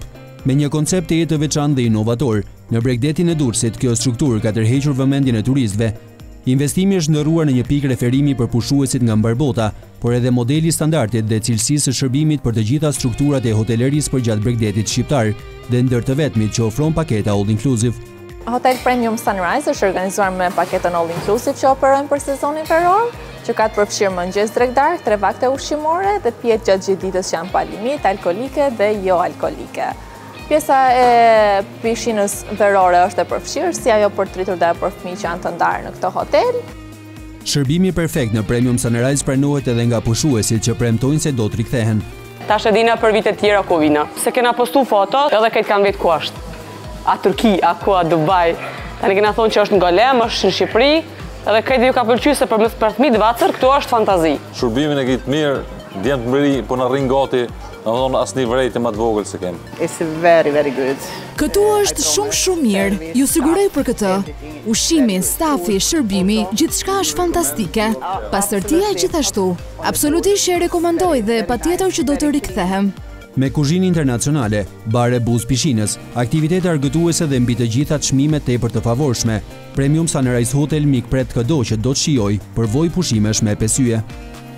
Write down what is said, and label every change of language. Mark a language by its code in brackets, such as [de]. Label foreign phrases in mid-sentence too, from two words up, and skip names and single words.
[sq] Me një koncept të jetë të veçantë dhe inovator, në Bregdetin e Durrësit, kjo strukturë ka tërhequr vëmendjen e turistëve. Investimi është ndërruar në një pikë referimi për pushuesit nga mbar bota, por edhe modeli standardit dhe cilësisë së shërbimit për të gjitha strukturat e hotelerisë përgjatë Bregdetit shqiptar dhe ndër të vetmit që ofron paketa [en] all inclusive. [sq] Hotel Premium Sunrise është organizuar me paketën [en] all inclusive [sq] që operojnë për sezonin veror, që ka të përfshirë mëngjes drektar, 3 vakte ushqimore dhe pjetë gjatë gjithë ditës që janë pa limit, alkolike dhe jo alkolike. Pjesa e pishinës verore është e përfshirë, si ajo për tritur dhe për fëmijë që janë të ndarë në këtë hotel. Shërbimi perfekt në Premium Sunrise pranohet edhe nga pushuesit që premtojnë se do të rikthehen. Tash e dina për vitet tjera ku vina. Se kena postu foto, edhe këtë kanë vetë ku është. A Turki, a ku, a Dubai. Tani kena thonë që është në Golem, është në Shqipëri, edhe këtë ju ka pëlqyer se për fëmijë vacër, këtu është fantazi. Shërbimin e kitë mirë, djemë të mëri, po në rrinë gati, në thonë asë një vrejtë më të vogël se kemë. [en] It's very, very good. [sq] Këtu është shumë mirë, ju sigurej për këtë. Ushqimi, stafi, shërbimi, gjithçka është fantastike. Pastërtia gjithashtu. Absolutisht e rekomandoj dhe patjetër që do të rikthehem. Me kuzhinë internacionale, bare buz pishinës, aktivitete argëtuese dhe mbi të gjitha çmime tepër të favorshme, Premium Sunrise Hotel mikpret çdo që do të shijojë, përvojë pushimesh me 5 yje.